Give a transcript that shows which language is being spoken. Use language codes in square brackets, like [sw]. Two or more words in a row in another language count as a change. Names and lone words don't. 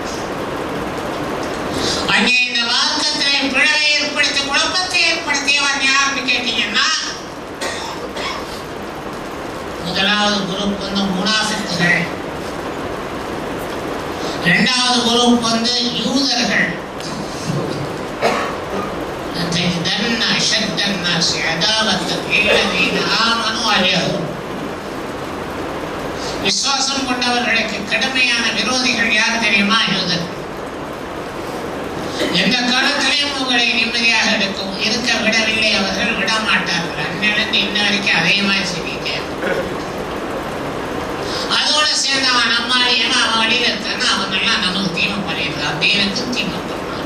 [ta] அங்கே இந்த வாக்கத்திலே பிழவை ஏற்படுத்தி குழப்பத்தை ஏற்படுத்தியவன் யாருன்னு கேட்டீங்கன்னா, முதலாவது குரூப் வந்து முனாஃபிக்குகள், இரண்டாவது குரூப் வந்து யூதர்கள். [ar] تجدن أشد الناس عداوة للذين آمنوا اليهود. [ta] விசுவாசம் கொண்டவர்களுக்கு கடுமையான விரோதிகள் யார் தெரியுமா? யூதர்கள். எந்த காலத்திலையும் உங்களை நிம்மதியாக இருக்க விடவில்லை, அவர்கள் விட மாட்டார்கள். அன்னிலிருந்து இன்ன வரைக்கும் அதே மாதிரி செய்வீங்க. அதோட சேர்ந்து அவன் நம்மாடியனா அவன் வழியில் இருக்கான்னா அவங்கெல்லாம் நமக்கு தீமை பண்ணிடுறான், தீனுக்கு தீமை பண்ணுறான்.